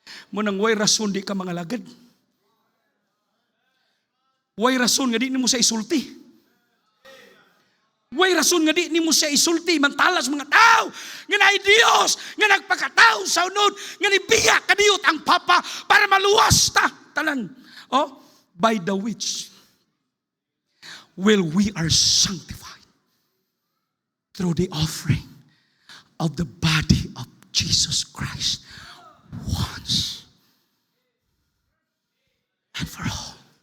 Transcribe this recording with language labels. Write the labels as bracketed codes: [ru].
[ceb] Munang way rason di ka mga lagad. Way rason nga di nimo sa isulti. Way rason nga di nimo sa isulti mantalas mga tao nga naay Dios nga nagpakatao sa unod nga nibiya kadiyot ang Papa para maluwas ta tanan. [en] Oh, by the which will we are sanctified through the offering of the body of Jesus Christ once and for all.